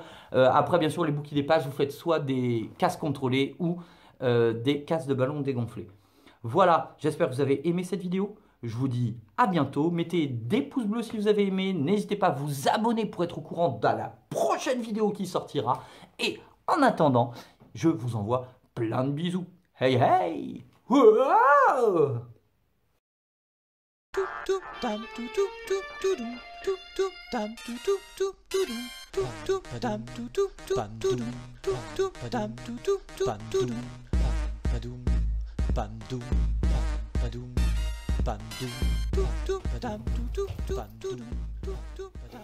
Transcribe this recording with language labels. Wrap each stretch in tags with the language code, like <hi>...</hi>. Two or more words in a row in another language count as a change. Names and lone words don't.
<fr>Après, bien sûr, les bouts qui dépassent, vous faites soit des casques contrôlés ou des casques de ballon dégonflés. Voilà, j'espère que vous avez aimé cette vidéo. Je vous dis à bientôt. Mettez des pouces bleus si vous avez aimé. N'hésitez pas à vous abonner pour être au courant de la prochaine vidéo qui sortira. Et en attendant, je vous envoie plein de bisous. Hey hey! Wow! Bandum, badum, bandum, badum, badum, badum, badum.</fr>